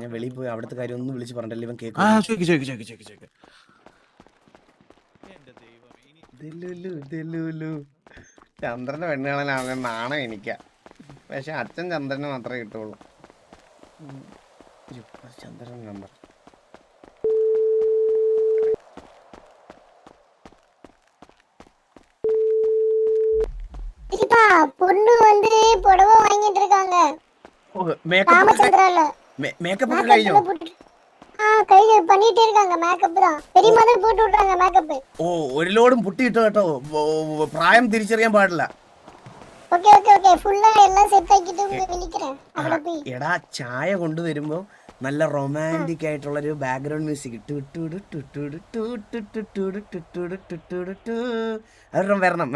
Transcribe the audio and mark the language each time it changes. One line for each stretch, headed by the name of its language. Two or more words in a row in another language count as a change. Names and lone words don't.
Malayalam: ഞാൻ വെളിയിൽ പോയി അവിടുത്തെ കാര്യം ഒന്നും വിളിച്ച് പറഞ്ഞില്ല. ഇവൻ കേൾക്കും. ചന്ദ്രന്റെ പെണ്ണ് കാണാനാണ് നാണം എനിക്ക. പക്ഷെ അച്ഛൻ ചന്ദ്രന് മാത്രമേ കിട്ടുള്ളൂ. ചന്ദ്രൻ നമ്പർ
Tamil: பொண்ணு வந்து புடவை வாங்கிட்டு இருக்காங்க. ராமச்சந்திரால
Malayalam: மேக்கப் കഴിഞ്ഞോ? കഴിഞ്ഞു,
Tamil: பண்ணிட்டே இருக்காங்க. மேக்கப் தான் பெரிய மாதிரி போட்டு விட்டாங்க மேக்கப்.
Malayalam: ഓ, ഒരു ലോഡും പുട്ടിയിട്ടോ കേട്ടോ. പ്രായം തിരിച്ചറിയാൻ പാടില്ല.
English: okay okay okay,
Malayalam: ഫുള്ളാ എല്ലാം സെറ്റ് ആക്കിട്ട് വിളിക്കറേ. അവിടെ പോയി എടാ ചായ കൊണ്ടുവരുമ്പോ നല്ല റൊമാൻറ്റിക് ആയിട്ടുള്ള ഒരു
English: background music
Malayalam: അതൊന്നും വരണം.